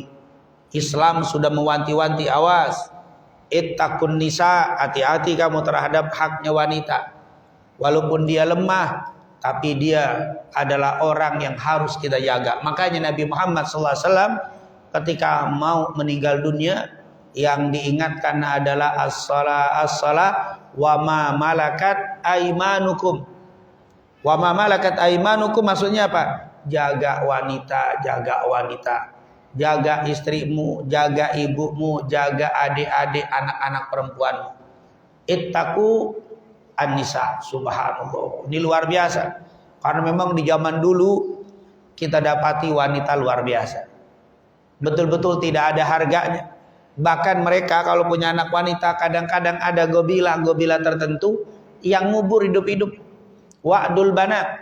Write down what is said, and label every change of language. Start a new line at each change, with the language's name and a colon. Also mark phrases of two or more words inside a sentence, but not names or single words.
Indonesian: Islam sudah mewanti-wanti, awas,
Arabic: اتقوا النساء,
Indonesian: hati-hati kamu terhadap haknya wanita. Walaupun dia lemah, tapi dia adalah orang yang harus kita jaga. Makanya Nabi Muhammad SAW ketika mau meninggal dunia, yang diingatkan adalah
Arabic: الصلاة وما ملكت أيمانكم. وما ملكت أيمانكم
Indonesian: maksudnya apa? Jaga wanita, jaga wanita. Jaga istrimu, jaga ibumu, jaga adik-adik, anak-anak perempuanmu.
Arabic: اتقوا النساء,
Indonesian: subhanallah. Ini luar biasa. Karena memang di zaman dulu kita dapati wanita luar biasa. Betul-betul tidak ada harganya. Bahkan mereka kalau punya anak wanita, kadang-kadang ada gobila tertentu yang ngubur hidup-hidup.
Arabic: وأد البنات.